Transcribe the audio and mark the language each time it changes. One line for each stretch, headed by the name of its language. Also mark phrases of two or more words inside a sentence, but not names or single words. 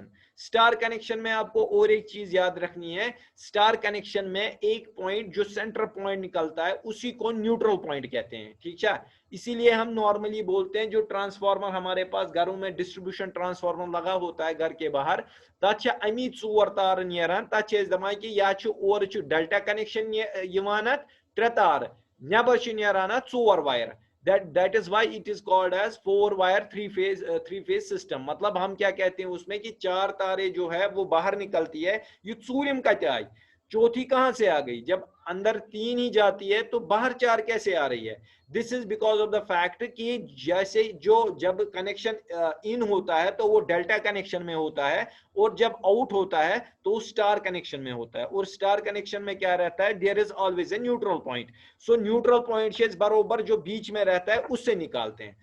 English: star connection
Hindi: में आपको और एक चीज याद रखनी है,
English: star connection
Hindi: में एक पॉइंट जो
English: center point
Hindi: निकलता है उसी को
English: neutral point
Hindi: कहते हैं। ठीक है, इसीलिए हम नॉर्मली बोलते हैं जो ट्रांसफार्मर हमारे पास घरों में
English: distribution transformer
Hindi: लगा होता है घर के बाहर,
Kashmiri: तथ अमी 4 तार नेरान, तथ दपान कि या और
English: delta connection
Kashmiri: 3 तार, नबर नेरान
English: 4 वायर, that is why it is called as 4 wire 3 phase system.
Hindi: मतलब हम क्या कहते हैं उसमें कि 4 तारे जो है वो बाहर निकलती है, ये चूरिम का आई, चौथी कहां से आ गई? जब अंदर 3 ही जाती है तो बाहर 4 कैसे आ रही है?
English: this is because of the fact
Hindi: कि जैसे जो जब
English: connection in
Hindi: होता है तो वो
English: delta connection
Hindi: में होता है, और जब आउट होता है तो
English: star connection
Hindi: में होता है, और
English: star connection
Hindi: में क्या रहता है?
English: there is always a neutral point. so neutral point
Hindi: से बरोबर जो बीच में रहता है उससे निकालते हैं.